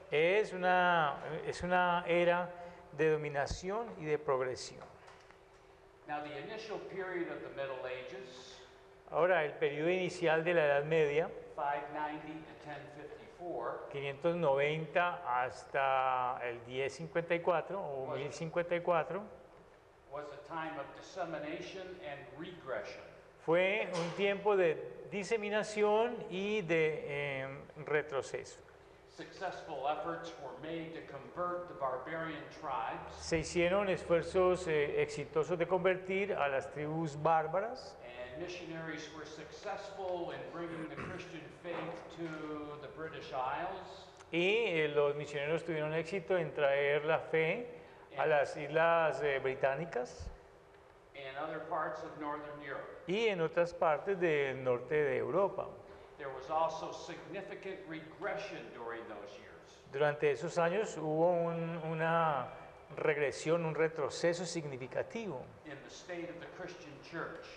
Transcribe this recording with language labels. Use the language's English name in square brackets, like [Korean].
[Spanish] Es una era de dominación y de progresión. [English] Now, the initial period of the Middle Ages, [Spanish] Ahora, el periodo inicial de la Edad Media, [English] 590 to 1054, [Spanish] 590 hasta el 1054 o 1054, [English] was a time of dissemination and regression. [Spanish] fue un tiempo de diseminación y de retroceso. [English] Successful efforts were made to convert the barbarian tribes, [Spanish] Se hicieron esfuerzos exitosos de convertir a las tribus bárbaras [English] and missionaries were successful in bringing the Christian faith to the British Isles [Spanish] y los misioneros tuvieron éxito en traer la fe a las islas británicas [English] and other parts of Northern Europe. [Spanish] y en otras partes del norte de Europa. [English] There was also significant regression during those years. [Spanish] Durante esos años hubo una regresión, un retroceso significativo [English] In the state of the Christian church.